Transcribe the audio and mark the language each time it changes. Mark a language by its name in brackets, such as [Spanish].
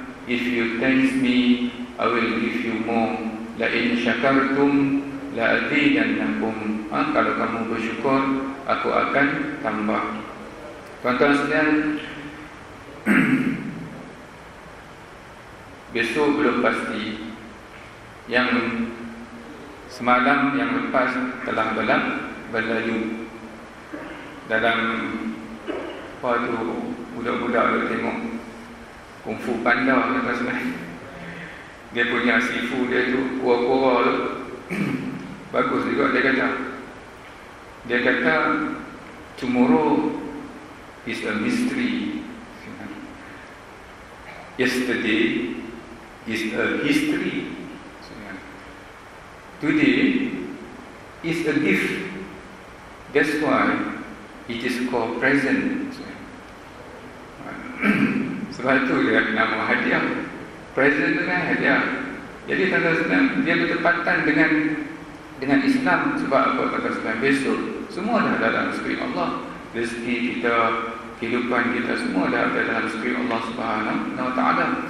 [English] If you thank me, I will give you more. [Arabic] La in syakartum la azidannakum. [Malay] Kalau kamu bersyukur, aku akan tambah. Tuan-tuan sekalian, besok belum pasti. Yang semalam yang lepas telah berlalu. Dalam apa tu, budak-budak tu tengok Kung Fu Panda, tuan-tuan sekalian. Dia punya sifu dia tu, kura-kura tu bagus juga. Dia kata [English] tomorrow is a mystery, yesterday is a history, today is a gift. That's why it is called present. [Malay] Sebab itu dia nama hadiah. Present itu kan hadiah. Jadi tuan-tuan, dia bertepatan dengan Islam. Sebab apa tuan-tuan? Besok semua dah dalam skrip Allah. Rezeki kita, kehidupan kita, semua dah ada dalam skrip Allah Subhanahu Wa Taala.